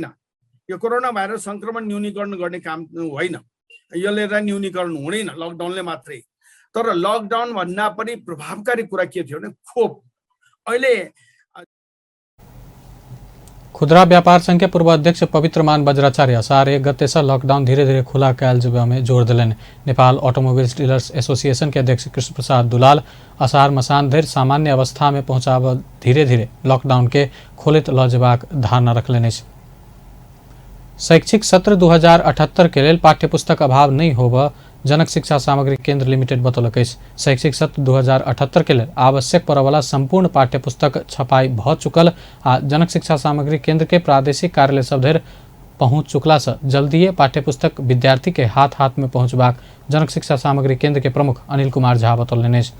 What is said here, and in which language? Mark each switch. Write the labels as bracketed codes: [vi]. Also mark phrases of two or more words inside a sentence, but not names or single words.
[ne] यो कोरोना भाइरस सङ्क्रमण न्यूनीकरण गर्ने काम होइन। यसले न्यूनीकरण हुँदैन लकडाउनले मात्रै। तर लकडाउन भन्दा पनि प्रभावकारी कुरा के थियो भने खोप। अहिले [mai] खुदरा व्यापार संघ के पूर्व अध्यक्ष पवित्रमान वज्राचार्य असार 1 गते से लॉकडाउन धीरे धीरे खुला कयल जेबा में जोर दिलनि। नेपाल ऑटोमोबाइल्स डीलर्स एसोसिएशन के अध्यक्ष कृष्ण प्रसाद दुलाल असार मसान धरि सामान्य अवस्था में पहुंचाब धीरे धीरे लॉकडाउन के खोलित ल जेबाक धारणा रखलनि। शैक्षिक सत्र 2078 के लेल पाठ्यपुस्तक अभाव नहीं होब जनक शिक्षा सामग्री केंद्र लिमिटेड बतौलक अछि। शैक्षिक सत्र 2078 के लेल आवश्यक पड़वाला संपूर्ण पाठ्यपुस्तक छपाई भ चुकल आ जनक शिक्षा सामग्री केंद्र के प्रादेशिक कार्यालय सब धरि पहुंच चुकला से जल्दीए पाठ्यपुस्तक विद्यार्थी के हाथ हाथ में पहुंचबाक जनक शिक्षा सामग्री केंद्र के प्रमुख अनिल कुमार झा बतौलनि अछि।